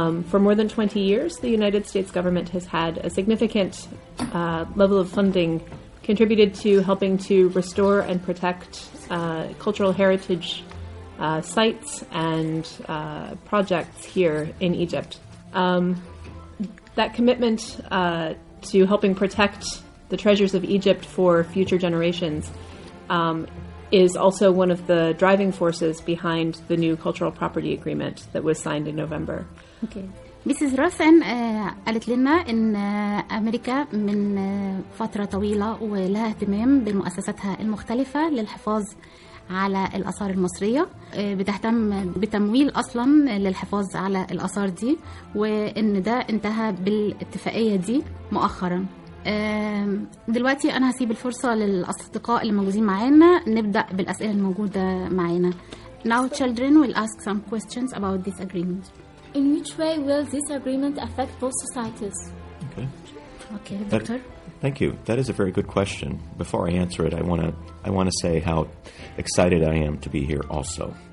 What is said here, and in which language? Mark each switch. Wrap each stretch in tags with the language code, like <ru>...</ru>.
<en>For more than 20 years, the United States government has had a significant level of funding contributed to helping to restore and protect cultural heritage sites and projects here in Egypt. That commitment to helping protect the treasures of Egypt for future generations is also one of the driving forces behind the new cultural property agreement that was signed in November. Okay. Mrs.</en> <ar>Rosen قالت لنا إن أمريكا من فترة طويلة ولها اهتمام بمؤسساتها المختلفة للحفاظ على الآثار المصرية، بتهتم بتمويل أصلا للحفاظ على الآثار دي، وإن ده انتهى بالاتفاقية دي مؤخرا. دلوقتي أنا هسيب الفرصة للأصدقاء اللي موجودين معنا نبدأ بالأسئلة الموجودة معنا.</ar> <en>Now children will ask some questions about this agreement. In which way will this agreement affect both societies? Okay, doctor. Thank you. That is a very good question. Before I answer it, I want to say how excited I am to be here also.</en>